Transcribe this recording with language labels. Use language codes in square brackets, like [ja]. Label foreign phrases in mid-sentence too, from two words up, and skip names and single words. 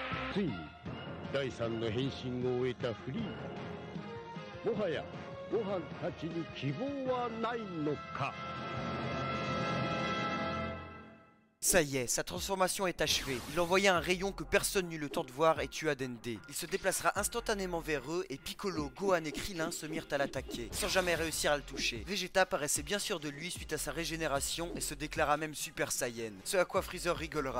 [ja] ついに第三の変身を終えたフリーダ。もはやご飯たちに希望はないのか。 [fr] Ça y est, sa transformation est achevée. Il envoya un rayon que personne n'eut le temps de voir et tua Dende. Il se déplacera instantanément vers eux et Piccolo, Gohan et Krillin se mirent à l'attaquer, sans jamais réussir à le toucher. Vegeta paraissait bien sûr de lui suite à sa régénération et se déclara même Super Saiyan, ce à quoi Freezer rigolera.